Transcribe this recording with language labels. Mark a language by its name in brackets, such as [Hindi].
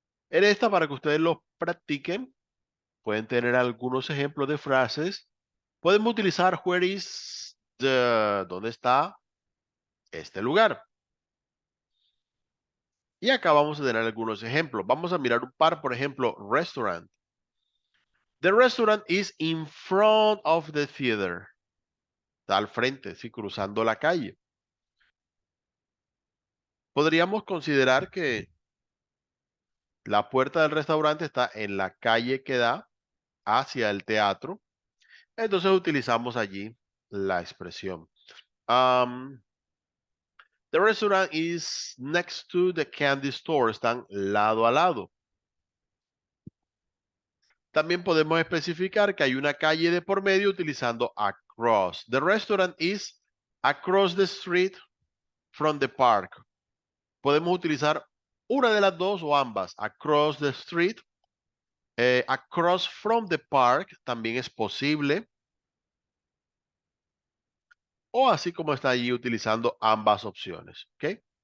[Spanish] En esta, para que ustedes lo practiquen, pueden tener algunos ejemplos de frases. Podemos utilizar where is the, ¿dónde está este lugar? Y acá vamos a tener algunos ejemplos. Vamos a mirar un par, por ejemplo, restaurant. [English] The restaurant is in front of the theater. [Spanish] Está al frente, sí, cruzando la calle. Podríamos considerar que la puerta del restaurante está en la calle que da hacia el teatro. Entonces utilizamos allí la expresión. [English] The restaurant is next to the candy store. [Spanish] Están lado a lado. También podemos especificar que hay una calle de por medio utilizando across. [English] The restaurant is across the street from the park. [Spanish] Podemos utilizar una de las dos o ambas. [English] Across the street. Across from the park [Spanish] también es posible. O así como está allí utilizando ambas opciones. ¿Ok?